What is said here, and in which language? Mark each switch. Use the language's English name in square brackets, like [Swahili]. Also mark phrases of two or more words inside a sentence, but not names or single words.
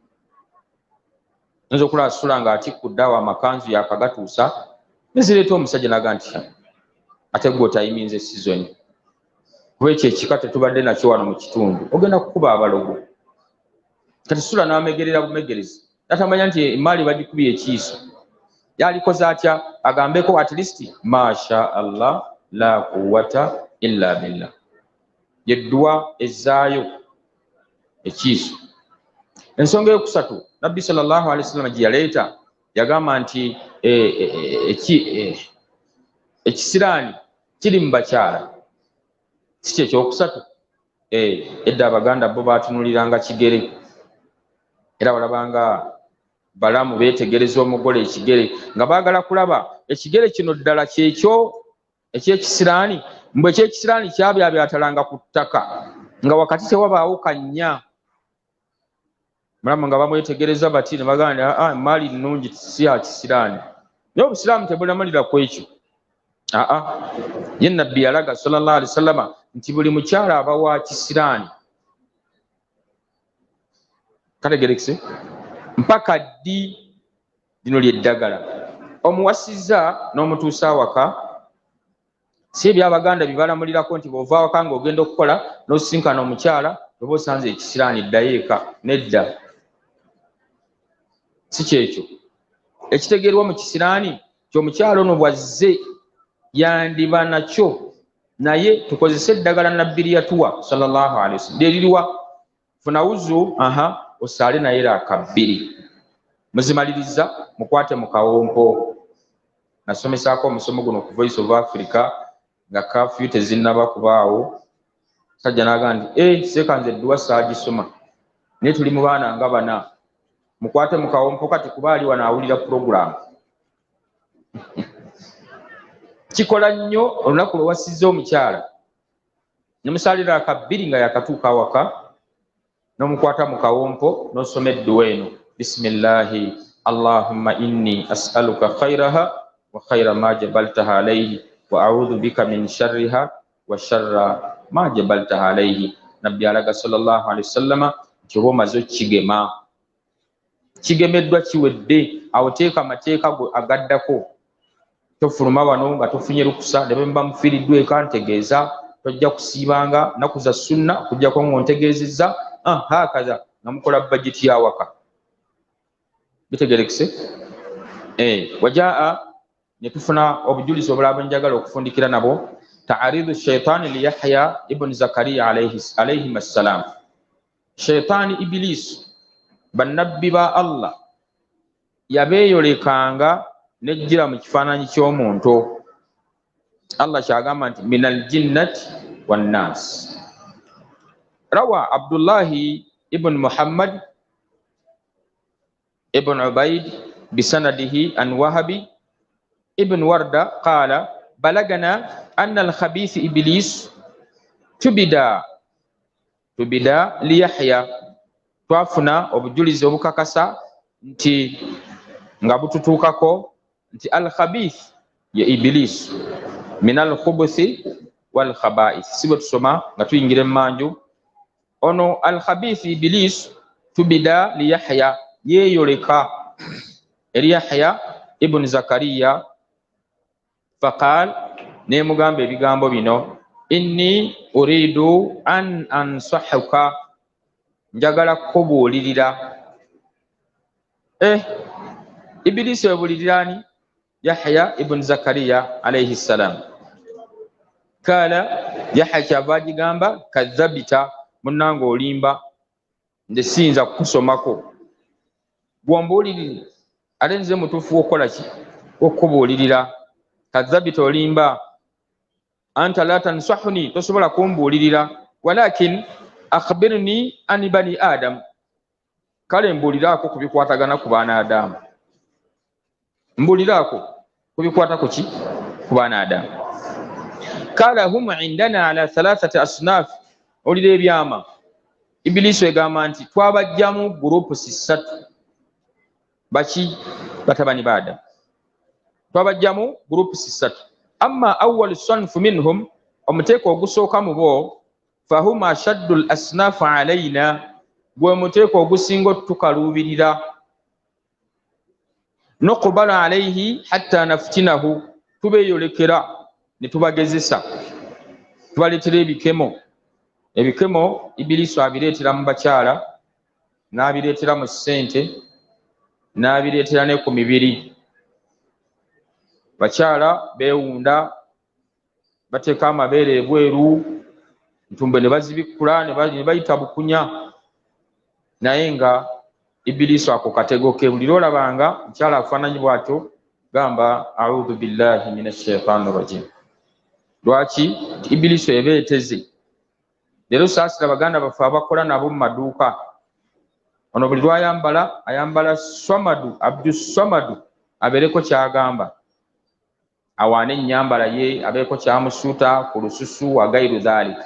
[Ganda] Nzo okulaba sula ng'atikkudde awo amakanzu yakagatuusa, nezireeta omusajja naga nti ate gwe otayiminze sizoni, kuba ekyo ekika tetubadde nakyo wano mu kitundu, ogenda kukuba abalogo. Kati sula n'amegerera bumegerezi, natamanya nti emaali bagikubye ekiiso. [Arabic] Yalikoze atya? Agambeko [English] at least [Arabic] ما شاء الله لا قوة إلا بالله, [Ganda] yeddua ezzaayo ekiiso. Ensonga eyokusatu Nabbi [Arabic] صلى الله عليه وسلم [Ganda] gye yaleeta yagamba nti ekisiraani kiri mu bakyala. Si kye ekyokusatu? Edda Abaganda bo baatunuliranga kigere, era walabanga balamu beetegereza omugole ekigere nga baagala kulaba ekigere kino ddala kyekyo ekyekisiraani, mbwe ekyekisiraani kyabyabyatalanga ku ttaka nga wakati tewabaawo kannya. Mulamu nga bamwetegereza bati ne bagamba emaali nnungi si ya kisiraani. Naye Obusiraamu tebunamalira ku ekyo. Ye Nabbi yalaga [Arabic] صلى الله عليه وسلم [Ganda] nti buli mukyala aba wa kisiraani. Kategerekese mpaka ddi lino lyeddagala omuwasizza n'omutuusa awaka. Si eby'Abaganda bibalamulirako nti bw'ova awaka ng'ogenda okukola n'osisinkana omukyala oba osanze ekisiraani ddayo eka. Nedda, si kyekyo ekitegeerwa mu kisiraani ky'omukyala ono bwazze yandiba nakyo, naye tukozese eddagala Nabbi lyatuwa [Arabic] صلى الله عليه وسلم [Ganda] lyeririwa funa wuzu osaale naye raaka 2. muzimaliriza mukwate mu kawompo. Nasomesaako omusomo guno ku Voice of Africa nga kafyu tezinnaba kubaawo. Sajja n'agamba nti sekanze edduwa saagisoma naye tuli mu baana nga bana, mukwate mu kawompo kati kuba ali wano awulira program. Kikola nnyo olunaku lwe wasizza omukyala nemusalira akabbiri nga yakatuuka awaka n'omukwata mu kawompo n'osoma edduwa eno, [Arabic] بسم الله اللهم إني أسألك خيرها وخير ما جبلتها عليه وأعوذ بك من شرها وشر ما جبلتها عليه. [Ganda] Nabbi alaga [Arabic] صلى الله عليه وسلم [Ganda] nti oba omaze okigema, kigemeddwa kiwedde, awo teeka amateeka agaddako. Tofuluma wano nga tofunye lukusa ne bemba mufiiriddwa eka ntegeeza, tojja kusiibanga nnaku za sunna okuggyako ng'ontegeezezza hakaza nga mukola bajeti yawaka. Bitegerekese? Wajaa ne tufuna obujulizi obulala bwe njagala okufundikira nabwo. [Arabic] تعرض الشيطان ليحيى بن زكريا عليهم السلام. [Ganda] Shaitani Iblis bannabbi ba Allah yabeeyolekanga nejjira mu kifaananyi ky'omuntu. [Arabic] Allah [Ganda] kyagamba nti [Arabic] من الجنة والناس. روى عبد الله بن محمد بن عبيد بسنده عن وهب بن ورد قال بلغنا أن الخبيث إبليس تبدى ليحيى. [Ganda] Twafuna obujulizi obukakasa nti nga bututuukako nti al-khabith ya Iblis [Arabic] من الخبث والخبائث. [Ganda] Sibo tusoma nga tuyingira emmanju ono [Arabic] الخبيث إبليس تبدى ليحيى, [Ganda] yeeyoleka eri Yahya ibn Zakariya. Faqal, ne mugamba ebigambo bino, [Arabic] إني أريد أن أنصحك, [Ganda] njagala kubuulirira. Iblis webuuliriraani? [Arabic] يحيى بن زكريا عليه السلام. [Ganda] Kala Yahya kyava agigamba kadhabita, munnange olimba, nze siyinza kukusomako, gwombuulirire ate nze mutuufu wokukola ki? Okubuulirira. Kadhabita, olimba. [Arabic] أنت لا تنصحني, [Ganda] tosobola kumbuulirira. [Arabic] ولكن أخبرني عن بني آدم, [Ganda] kale mbuuliraako ku bikwatagana ku baana Adamu. Mbuuliraako ku bikwata ku ki? Ku baana Adamu. [Arabic] قال هم عندنا على ثلاثة أصناف. [Ganda] Olira ebyama. Ibilisi egamba nti twabajjamu gurupu 3. Baki? Batabani ba Adamu. Twabajjamu gurupu 3. [Arabic] أما أول صنف منهم, [Ganda] omuteeko ogusooka mu bo, [Arabic] فهم أشد الأصناف علينا, [Ganda] gwe muteeko ogusinga otukaluubirira. [Arabic] نقبل عليه حتى نفتنه, [Ganda] tubeeyolekera ne tubagezesa, tubaleetera ebikemo. Ebikemo Ibilisi abireetera mu bakyala, n'abireetera mu ssente, n'abireetera ne ku mibiri. Bakyala beewunda, bateeka amabeere ebweru, ntumbe ne bazibikkula ne bayita bukunya. Naye nga Ibilisi ako katego ke, buli lwolabanga mukyala afaananyi bw'atyo gamba [Arabic] أعوذ بالله من الشيطان الرجيم. [Ganda] Lwaki? Ibilisi ebeeteze. Leero saasira baganda baffe abakola nabo mu maduuka. Ono buli lwayambala ayambala Swamadu, Abdus Swamadu, abeereko kyagamba. Awaane ennyambala ye, abeeko kyamusuuta ku lususu wa [Arabic] غير ذلك.